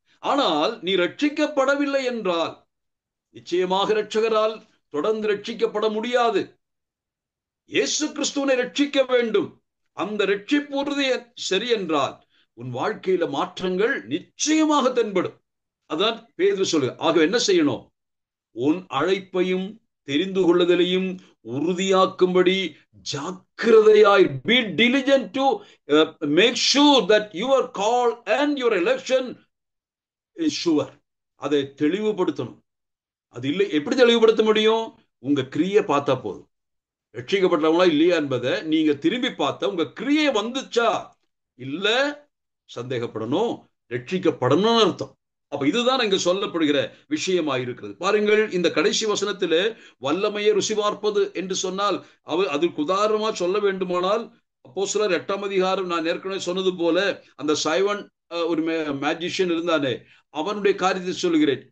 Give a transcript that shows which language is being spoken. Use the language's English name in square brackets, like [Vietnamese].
[Tamil] ஆனால் நீ ரட்சிக்கப்படவில்லை என்றால் நிச்சயமாக ரட்சகரால் தொடர்ந்து ரட்சிக்கப்பட முடியாது. இயேசு கிறிஸ்துவை ரட்சிக்க வேண்டும். அந்த ரட்சிப்பு உறுதி சரி என்றால் உன் வாழ்க்கையில மாற்றங்கள் நிச்சயமாக தென்படும். அதான் பேதுரு சொல்லுங்க. ஆக என்ன செய்யணும்? உன் அழைப்பையும் தெரிந்து கொள்ளுதலையும் உறுதியாக்கும்படி ஜாக்கிரதையாய் [English] be diligent to make sure that your call and your election is sure. [Tamil] அதை தெளிவுபடுத்தணும். அது இல்லை, எப்படி தெளிவுபடுத்த முடியும்? உங்க கிரியை பார்த்தா போதும். ரட்சிக்கப்பட்டவங்களா இல்லையா என்பதை நீங்க திரும்பி பார்த்தா உங்க கிரியை வந்துச்சா இல்ல சந்தேகப்படணும், ரட்சிக்கப்படணும் அர்த்தம். அப்ப இதுதான் இங்க சொல்லப்படுகிற விஷயமாயிருக்கிறது. பாருங்கள், இந்த கடைசி வசனத்திலே வல்லமையை ருசி பார்ப்பது என்று சொன்னால் அதற்கு உதாரணமா சொல்ல வேண்டுமானால் அப்போஸ்தலர் 8ஆம் அதிகாரம், நான் ஏற்கனவே சொன்னது போல அந்த சைவன் ஒரு மேஜிஷியன் இருந்தானே, அவனுடைய காரியத்தை சொல்லுகிறேன்.